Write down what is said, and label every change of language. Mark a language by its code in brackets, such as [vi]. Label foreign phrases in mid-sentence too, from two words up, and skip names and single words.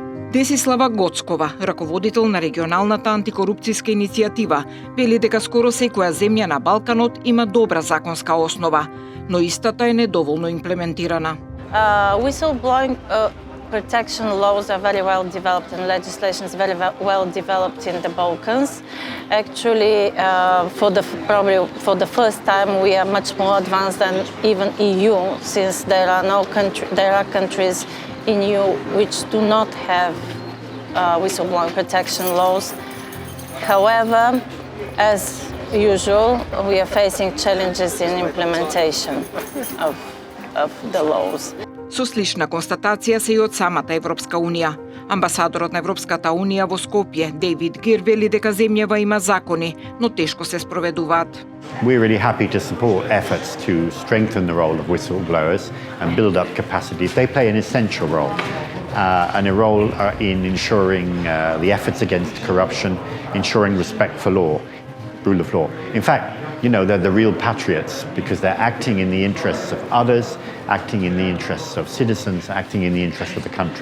[mk] Десислава Гоцкова, раководител на регионалната антикорупцијска иницијатива, вели дека скоро секоја земја на Балканот има добра законска основа, но истата е недоволно имплементирана. [en] Whistleblowing protection laws are very well developed and legislation is very well developed in the Balkans. Actually, probably for the first time, we are much more advanced than even EU, since there are countries in EU which do not have whistleblowing protection laws. However, as usual, we are facing challenges in implementation of the laws. [mk] Со слична констатација се и од самата Европска Унија. Амбасадорот на Европската Унија во Скопје, Дейвид Гир, вели дека земјава има закони, но тешко се спроведуваат. [en] We're really happy to support efforts to strengthen the role of whistleblowers and build up capacities. They play an essential role, and a role in ensuring the efforts against corruption, ensuring respect for law, rule of law. In fact, you know, they're the real patriots because they're acting in the interests of others, acting in the interests of citizens, acting in the interests of the country.